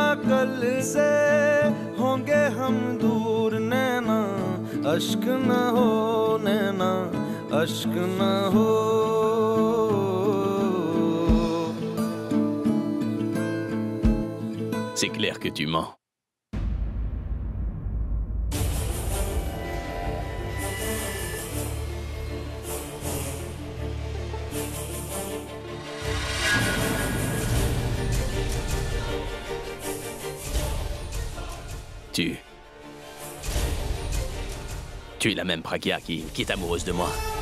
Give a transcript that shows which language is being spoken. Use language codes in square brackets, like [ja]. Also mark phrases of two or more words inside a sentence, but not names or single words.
[hi] कल से होंगे हम दूर नैना अश्क न हो नैना अश्क न हो [fr] C'est clair que tu mens. Tu es la même Pragya qui est amoureuse de moi.